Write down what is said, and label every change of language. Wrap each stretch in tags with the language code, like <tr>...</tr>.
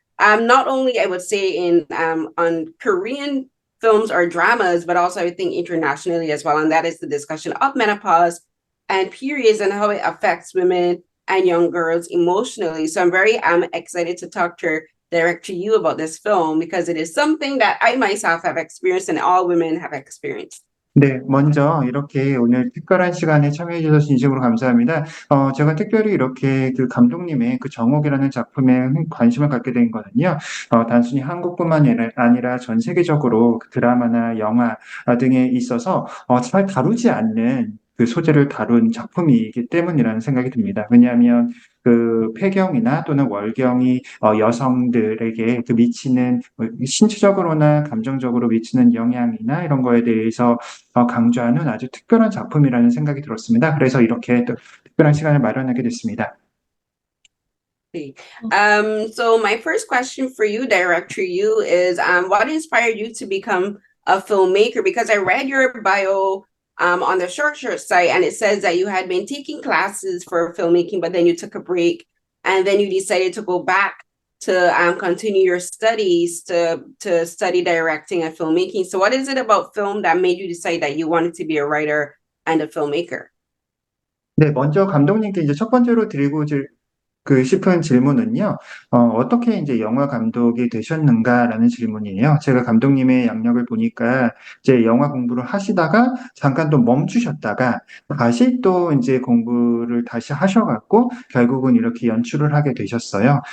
<en>Not only I would say in on Korean films or dramas, but also I think internationally as well. And that is the discussion of menopause and periods and how it affects women and young girls emotionally. So I'm very excited to talk to director Yoo about this film because it is something that I myself have experienced and all women have experienced.</en> <ko>네, 먼저 이렇게 오늘 특별한 시간에 참여해 주셔서 진심으로 감사합니다. 제가 특별히 이렇게 그 감독님의 그 정옥이라는 작품에 관심을 갖게 된 거는요, 단순히 한국뿐만 아니라 전 세계적으로 그 드라마나 영화 등에 있어서 잘 다루지 않는 그 소재를 다룬 작품이기 때문이라는 생각이 듭니다. 왜냐하면 그 폐경이나 또는 월경이 여성들에게 그 미치는 신체적으로나 감정적으로 미치는 영향이나 이런 거에 대해서 강조하는 아주 특별한 작품이라는 생각이 들었습니다. 그래서 이렇게 또 특별한 시간을 마련하게 됐습니다.</ko> <en>So my first question for you, Director Yoo, is what inspired you to become a filmmaker? Because I read your bio on the Short Shirt site, and it says that you had been taking classes for filmmaking, but then you took a break, and then you decided to go back to continue your studies to study directing and filmmaking. So what is it about film that made you decide that you wanted to be a writer and a filmmaker?</en> <ko>네, 먼저 감독님께 이제 첫 번째로 드리고 싶은 질문은요, 어떻게 이제 영화 감독이 되셨는가라는 질문이에요. 제가 감독님의 양력을 보니까 이제 영화 공부를 하시다가 잠깐 또 멈추셨다가 다시 또 이제 공부를 다시 하셔갖고 결국은 이렇게 연출을 하게 되셨어요.</ko>